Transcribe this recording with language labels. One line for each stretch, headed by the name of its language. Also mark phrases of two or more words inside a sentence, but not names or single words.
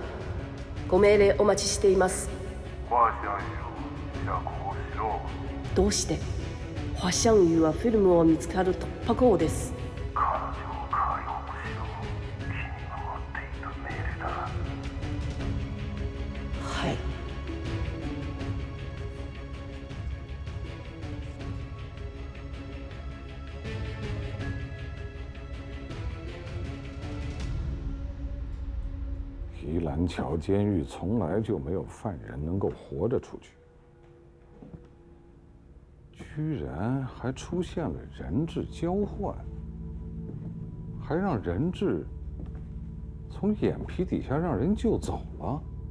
Japanese: ご命令お待ちしています。ファーシャンよ、釈放しろ。どうして？ファシャンユはフィルムを見つかる突破口です。彼女を解放しろ。君が持っていた命令だ。はい。
Chinese: 提篮桥监狱从来就没有犯人能够活着出去，居然还出现了人质交换，还让人质从眼皮底下让人救走了。